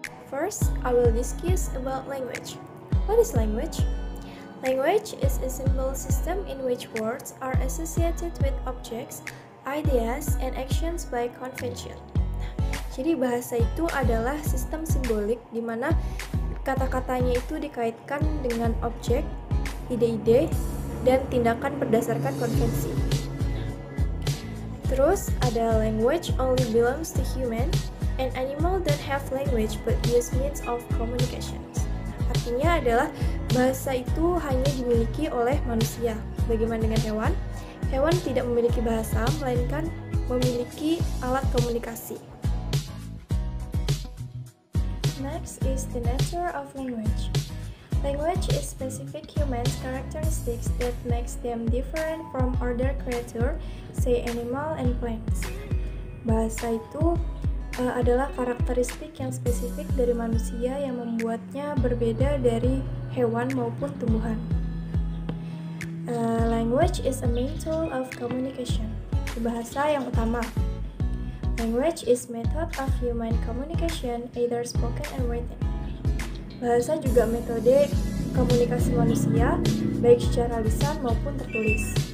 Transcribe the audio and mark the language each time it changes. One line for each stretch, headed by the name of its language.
English: First, I will discuss about language. What is language? Language is a symbol system in which words are associated with objects, ideas, and actions by convention.
Indonesian: Jadi bahasa itu adalah sistem simbolik di mana kata-katanya itu dikaitkan dengan objek, ide-ide, dan tindakan berdasarkan konvensi. Terus ada
English: language only belongs to human and animal don't have language but use means of communication.
Indonesian: Artinya adalah bahasa itu hanya dimiliki oleh manusia. Bagaimana dengan hewan? Hewan tidak memiliki bahasa melainkan memiliki alat komunikasi.
English: Next is the nature of language. Language is specific human characteristics that makes them different from other creatures, say animal and plants.
Indonesian: Bahasa itu adalah karakteristik yang spesifik dari manusia yang membuatnya berbeda dari hewan maupun tumbuhan.
English: Language is a main tool of communication.
Indonesian: Bahasa yang utama.
English: Language is method of human communication, either spoken and written.
Indonesian: Bahasa juga metode komunikasi manusia, baik secara lisan maupun tertulis.